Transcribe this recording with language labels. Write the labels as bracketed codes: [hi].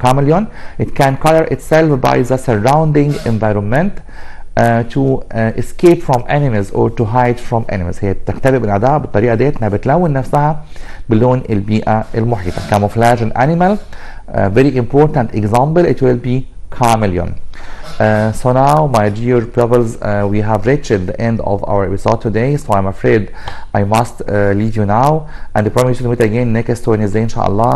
[en] chameleon it can color itself by the surrounding environment to escape from enemies or to hide from enemies. [ar] هي بتختبئ من الأعداء بالطريقة ديت انها بتلون نفسها بلون البيئة المحيطة. [en] camouflage in animal very important example it will be chameleon. So now my dear pupils we have reached the end of our episode today, so I'm afraid I must leave you now and I promise you to meet again next Wednesday inshallah.